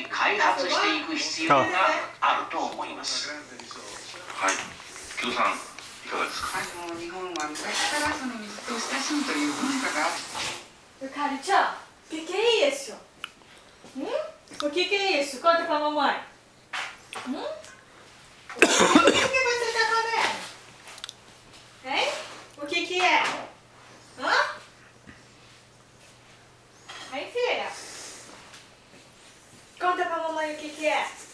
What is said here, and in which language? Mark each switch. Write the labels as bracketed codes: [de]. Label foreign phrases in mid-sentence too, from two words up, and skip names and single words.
[ja] 開発していく必要があると思います。はい、京さんいかがですか。日本は昔からその水と親しむという文化がある。 [pt] Caricia, o que é isso? O que é isso? Conta pra mamãe. O que você tá comendo? Hein? O que é? Hã? Hein, filha? Conta pra mamãe o que é.